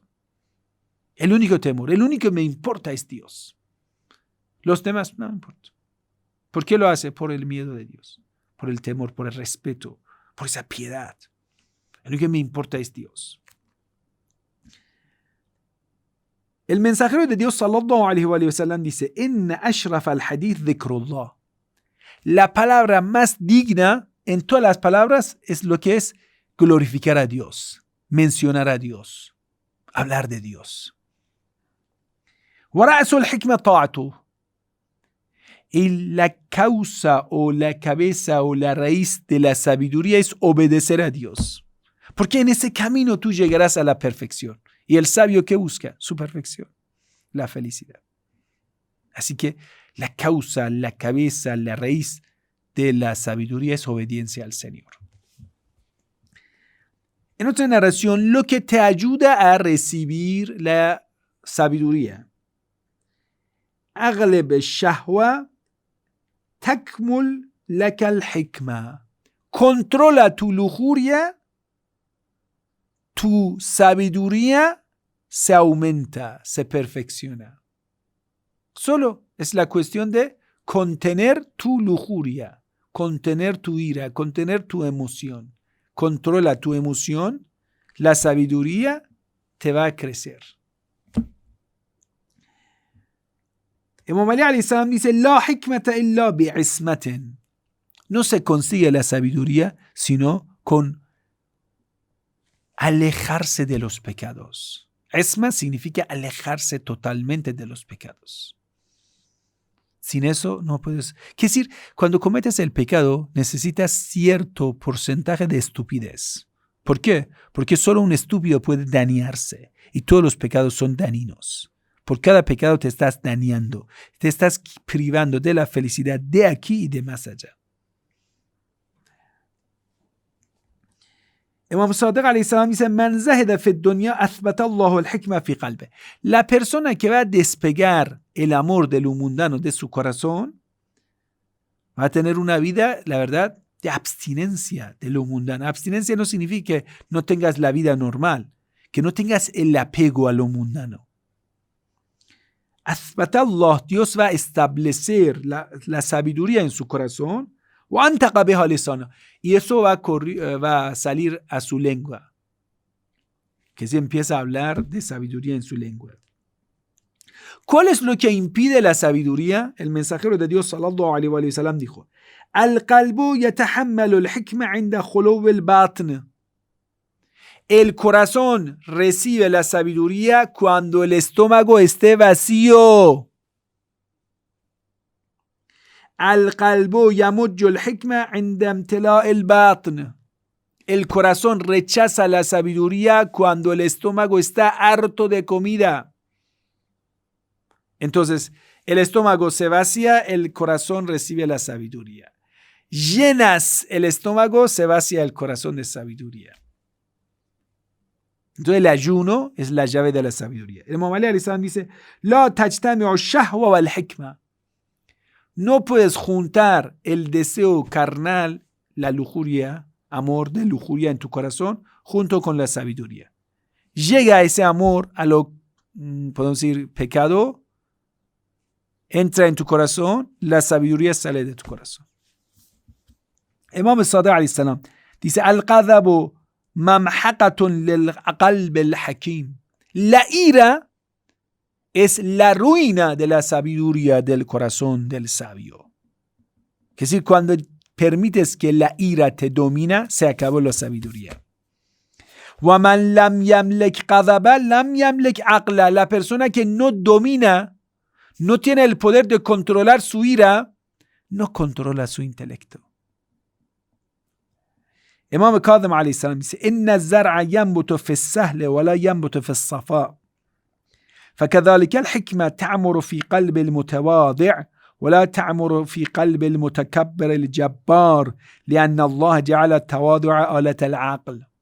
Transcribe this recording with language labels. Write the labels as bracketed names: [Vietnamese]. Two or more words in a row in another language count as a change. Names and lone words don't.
[Spanish] El único temor, el único que me importa es Dios. Los demás no me importa. ¿Por qué lo hace? Por el miedo de Dios, por el temor, por el respeto, por esa piedad. El único que me importa es Dios. El mensajero de Dios [Arabic] صلى الله عليه وسلم dice, إن أشرف الحديث ذكر الله. [Spanish] La palabra más digna en todas las palabras es lo que es glorificar a Dios, mencionar a Dios, hablar de Dios. [Arabic] ورأس الحكمة طاعته. [Spanish] Y la causa o la cabeza o la raíz de la sabiduría es obedecer a Dios. Porque en ese camino tú llegarás a la perfección. Y el sabio, ¿qué busca? Su perfección, la felicidad. Así que la causa, la cabeza, la raíz de la sabiduría es obediencia al Señor. En otra narración, lo que te ayuda a recibir la sabiduría. [Arabic] اغلب الشهوة تكمل لك الحكمة. [Spanish] Controla tu lujuria, tu sabiduría se aumenta, se perfecciona. Solo es la cuestión de contener tu lujuria, contener tu ira, contener tu emoción. Controla tu emoción, la sabiduría te va a crecer. [Arabic] Imam Ali عليه السلام dice: لا حكمة إلا بعصمة. [Spanish] No se consigue la sabiduría sino con alejarse de los pecados. Isma significa alejarse totalmente de los pecados. Sin eso no puedes... Quiere decir, cuando cometes el pecado necesitas cierto porcentaje de estupidez. ¿Por qué? Porque solo un estúpido puede dañarse y todos los pecados son dañinos. Por cada pecado te estás dañando, te estás privando de la felicidad de aquí y de más allá. [Arabic] Imam Sadiq عليه السلام dice: من زهد في الدنيا أثبت الله الحكمة في قلبه. [Spanish] La persona que va a despegar el amor de lo mundano de su corazón va a tener una vida, la verdad, de abstinencia de lo mundano. Abstinencia no significa que no tengas la vida normal, que no tengas el apego a lo mundano. [Arabic] أثبت الله, [Spanish] Dios va a establecer la sabiduría en su corazón. Y eso va a salir a su lengua, que se empieza a hablar de sabiduría en su lengua. ¿Cuál es lo que impide la sabiduría? El mensajero de Dios [Arabic] صلى الله عليه وسلم dijo: القلب يتحمل الحكمة عند خلو البطن. [Spanish] El corazón recibe la sabiduría cuando el estómago esté vacío. [Arabic] القلب يمج الحكمة عند امتلاء البطن. [Spanish] El corazón rechaza la sabiduría cuando el estómago está harto de comida. Entonces, el estómago se vacía, el corazón recibe la sabiduría. Llenas el estómago, se vacía el corazón de sabiduría. Entonces, el ayuno es la llave de la sabiduría. [Arabic] El Imam Ali عليه السلام dice: لا تجتمع الشهوة والحكمة. [Spanish] No puedes juntar el deseo carnal, la lujuria, amor de lujuria en tu corazón, junto con la sabiduría. Llega ese amor a lo, podemos decir, pecado, entra en tu corazón, la sabiduría sale de tu corazón. [Arabic] Imam Sadiq عليه السلام dice: الغضب ممحقة لقلب الحكيم. [Spanish] La ira es la ruina de la sabiduría del corazón del sabio. Es decir, cuando permites que la ira te domina, se acabó la sabiduría. [Arabic] وَمَنْ لَمْ يَمْلِكْ قَذَبًا لَمْ يَمْلِكْ عَقْلًا. [Spanish] La persona que no domina, no tiene el poder de controlar su ira, no controla su intelecto. [Arabic] Imam Kadhim عليه السلام dice: إِنَّ الزَّرْعَ يَنْبُتُ فِي السَّهْلِ وَلَا يَنْبُتُ فِي الصَّفَاءِ. فكذلك الحكمة تعمر في قلب المتواضع ولا تعمر في قلب المتكبر الجبار لأن الله جعل التواضع آلة العقل.